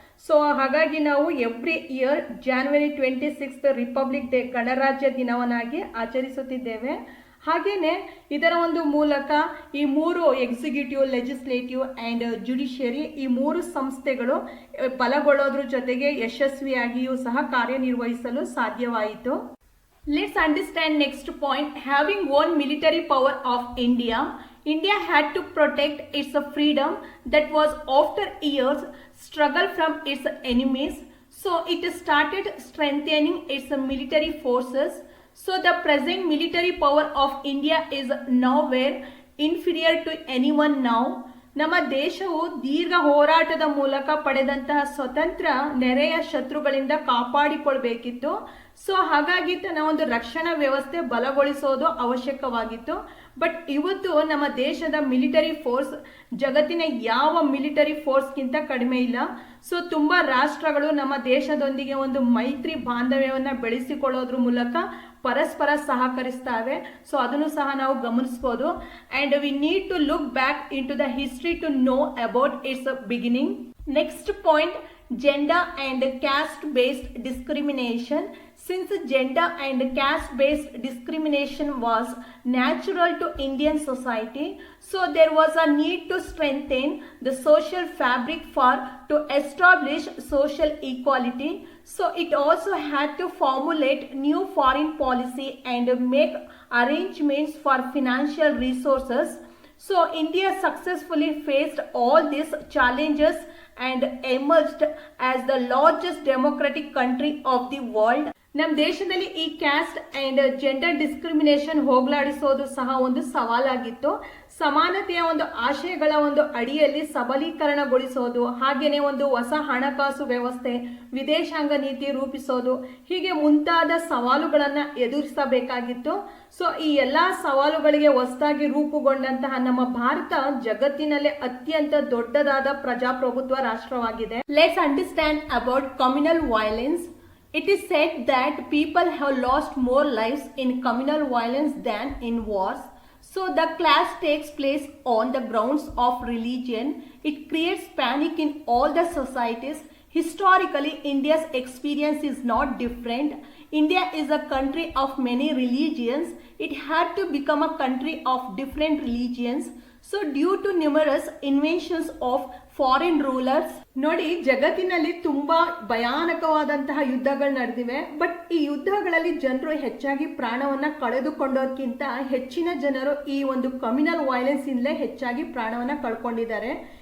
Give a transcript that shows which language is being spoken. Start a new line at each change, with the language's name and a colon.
Kannada: So ಹಾಗಾಗಿ ನಾವು
English: every year
Kannada: January 26 republic day ಗಣರಾಜ್ಯ ದಿನವನ್ನಾಗಿ ಆಚರಿಸುತ್ತಿದ್ದೇವೆ. ಹಾಗೇನೆ ಇದರ ಒಂದು ಮೂಲಕ ಈ ಮೂರು
English: executive, legislative and judiciary
Kannada: ಈ ಮೂರು ಸಂಸ್ಥೆಗಳು ಬಲಗೊಳ್ಳೋದ್ರ ಜೊತೆಗೆ ಯಶಸ್ವಿಯಾಗಿಯೂ ಸಹ ಕಾರ್ಯನಿರ್ವಹಿಸಲು ಸಾಧ್ಯವಾಯಿತು.
English: Let's understand next point. Having won military power of India, India had to protect its freedom that was after years struggle from its enemies. So it started strengthening its military forces. So the present military power of India is nowhere inferior to anyone now.
Kannada: ನಮ್ಮ ದೇಶವು ದೀರ್ಘ ಹೋರಾಟದ ಮೂಲಕ ಪಡೆದಂತಹ ಸ್ವತಂತ್ರ ನೆರೆಯ ಶತ್ರುಗಳಿಂದ ಕಾಪಾಡಿಕೊಳ್ಬೇಕಿತ್ತು. So ಹಾಗಾಗಿ ತನ್ನ ಒಂದು ರಕ್ಷಣಾ ವ್ಯವಸ್ಥೆ ಬಲಗೊಳಿಸೋದು ಅವಶ್ಯಕವಾಗಿತ್ತು.
English: but
Kannada: ಇವತ್ತು ನಮ್ಮ ದೇಶದ
English: military force
Kannada: ಜಗತ್ತಿನ ಯಾವ ಮಿಲಿಟರಿ ಫೋರ್ಸ್ಗಿಂತ ಕಡಿಮೆ ಇಲ್ಲ. ಸೊ ತುಂಬ ರಾಷ್ಟ್ರಗಳು ನಮ್ಮ ದೇಶದೊಂದಿಗೆ ಒಂದು ಮೈತ್ರಿ ಬಾಂಧವ್ಯವನ್ನು ಬೆಳೆಸಿಕೊಳ್ಳೋದ್ರ ಮೂಲಕ ಪರಸ್ಪರ ಸಹಕರಿಸ್ತವೆ. ಸೊ ಅದನ್ನು ಸಹ ನಾವು ಗಮನಿಸಬಹುದು.
English: And we need to look back in to the history to know about its beginning. Next point, gender and caste based discrimination. Since gender and caste based discrimination was natural to Indian society, so there was a need to strengthen the social fabric to establish social equality. So it also had to formulate new foreign policy and make arrangements for financial resources. So India successfully faced all these challenges and emerged as the largest democratic country of the world.
Kannada: ನಮ್ಮ ದೇಶದಲ್ಲಿ ಈ
English: caste and gender discrimination
Kannada: ಹೋಗಲಾಡಿಸೋದು ಸಹ ಒಂದು ಸವಾಲಾಗಿತ್ತು. ಸಮಾನತೆಯ ಒಂದು ಆಶಯಗಳ ಒಂದು ಅಡಿಯಲ್ಲಿ ಸಬಲೀಕರಣಗೊಳಿಸೋದು, ಹಾಗೆಯೇ ಒಂದು ಹೊಸ ಹಣಕಾಸು ವ್ಯವಸ್ಥೆ, ವಿದೇಶಾಂಗ ನೀತಿ ರೂಪಿಸೋದು, ಹೀಗೆ ಮುಂತಾದ ಸವಾಲುಗಳನ್ನು ಎದುರಿಸಬೇಕಾಗಿತ್ತು. ಸೊ ಈ ಎಲ್ಲ ಸವಾಲುಗಳಿಗೆ ಹೊಸದಾಗಿ ರೂಪುಗೊಂಡಂತಹ ನಮ್ಮ ಭಾರತ ಜಗತ್ತಿನಲ್ಲೇ ಅತ್ಯಂತ ದೊಡ್ಡದಾದ ಪ್ರಜಾಪ್ರಭುತ್ವ ರಾಷ್ಟ್ರವಾಗಿದೆ.
English: Let's understand about communal violence. It is said that people have lost more lives in communal violence than in wars. So the clash takes place on the grounds of religion. It creates panic in all the societies. Historically, India's experience is not different. India is a country of many religions. It had to become a country of different religions. So due to numerous inventions of foreign rulers,
Kannada: ನೋಡಿ ಜಗತ್ತಿನಲ್ಲಿ ತುಂಬಾ ಭಯಾನಕವಾದಂತಹ ಯುದ್ಧಗಳು ನಡೆದಿವೆ. But ಈ ಯುದ್ಧಗಳಲ್ಲಿ ಜನರು ಹೆಚ್ಚಾಗಿ ಪ್ರಾಣವನ್ನ ಕಳೆದುಕೊಂಡೋದಕ್ಕಿಂತ ಹೆಚ್ಚಿನ ಜನರು ಈ ಒಂದು
English: communal violence
Kannada: ಇಂದಲೇ ಹೆಚ್ಚಾಗಿ ಪ್ರಾಣವನ್ನ ಕಳ್ಕೊಂಡಿದ್ದಾರೆ.